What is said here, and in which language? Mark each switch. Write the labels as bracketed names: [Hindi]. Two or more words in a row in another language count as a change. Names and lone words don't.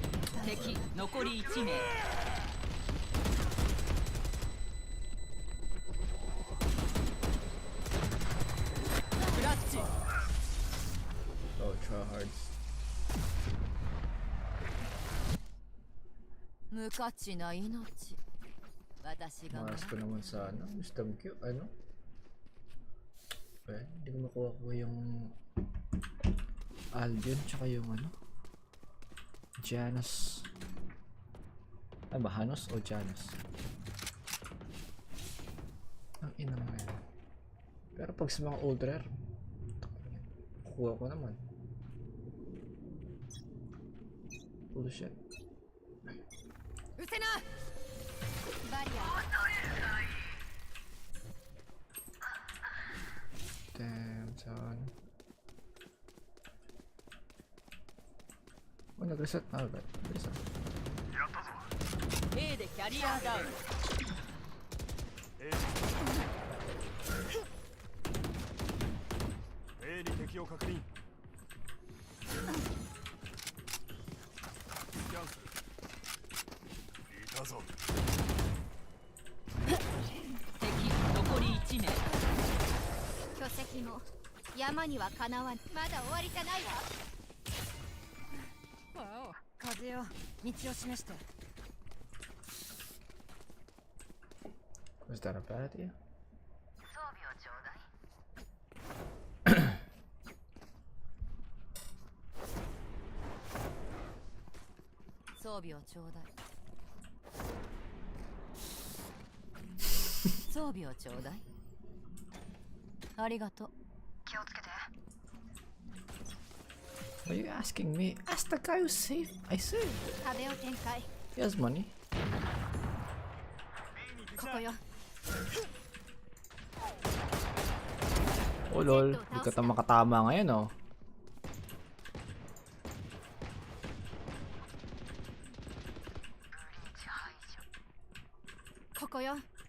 [Japanese] 敵残り1名。クラッチ。 [English] Oh, tryhards. [Japanese] 無価値な命。私が。 [Filipino] Mas ko naman sana. Wisdom Q, ano? Eh, hindi ko makuha ko yung Albion tsaka yung ano? Janus. Ay ba, Hanus o Janus? Ang ina mo yan. Pero pag sa mga [English] old rare, [Filipino] kukuha ko naman. [English] Bullshit. [Japanese] Usena! Damn, son. [Filipino] Oh, nag-reset na agad. [English] Reset. [Japanese] A でキャリアダウン。 A に敵を確認。スキャンする。いたぞ。敵残り1名。巨石も山にはかなわん。まだ終わりじゃないわ。風よ、道を示して。 [English] Was that a bad idea? [Japanese] 装備をちょうだい。装備をちょうだい。装備をちょうだい。ありがとう。気をつけて。 [English] Why are you asking me? Ask the guy who saved. I saved. [Japanese] 壁を展開。 [English] He has money. [Japanese] ここよ。 [English] Oh lol, [Filipino] hindi ka makatama ngayon oh. [Japanese] ここよ.